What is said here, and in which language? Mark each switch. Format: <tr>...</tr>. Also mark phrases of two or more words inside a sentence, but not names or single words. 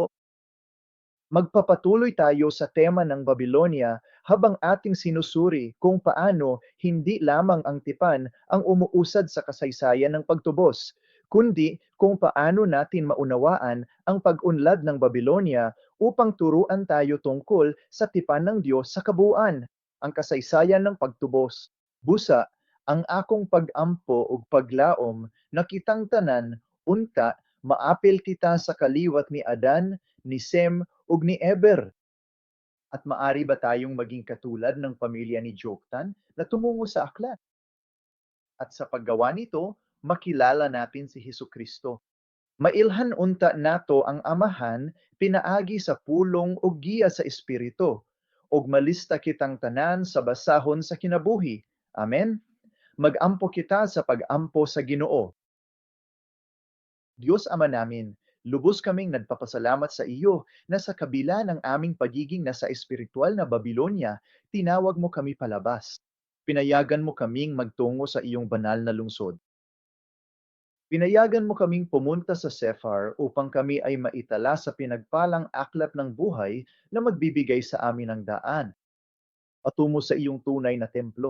<tl>Magpapatuloy tayo sa tema ng Babylonia habang ating sinusuri kung paano hindi lamang ang tipan ang umuusad sa kasaysayan ng pagtubos, kundi kung paano natin maunawaan ang pag-unlad ng Babylonia upang turuan tayo tungkol sa tipan ng Diyos sa kabuuan, ang kasaysayan ng pagtubos.</tl> <ceb>Busa, ang akong pag-ampo ug paglaom nakitang tanan, unta, maapil kita sa kaliwat ni Adan, ni Sem, ug ni Eber.</ceb> <tl>At maari ba tayong maging katulad ng pamilya ni Joktan na tumungo sa aklat? At sa paggawa nito, makilala natin si Hesus Kristo.</tl> <ceb>Mailhan unta nato ang amahan pinaagi sa pulong ug giya sa espiritu, ug malista kitang tanan sa basahon sa kinabuhi. Amen. Magampo kita sa pagampo sa Ginoo.</ceb> <tl>Diyos Ama namin, lubos kaming nagpapasalamat sa iyo na sa kabila ng aming pagiging nasa espiritual na Babylonia, tinawag mo kami palabas. Pinayagan mo kaming magtungo sa iyong banal na lungsod. Pinayagan mo kaming pumunta sa Sephar upang kami ay maitala sa pinagpalang aklap ng buhay na magbibigay sa amin ng daan patungo sa iyong tunay na templo.</tl>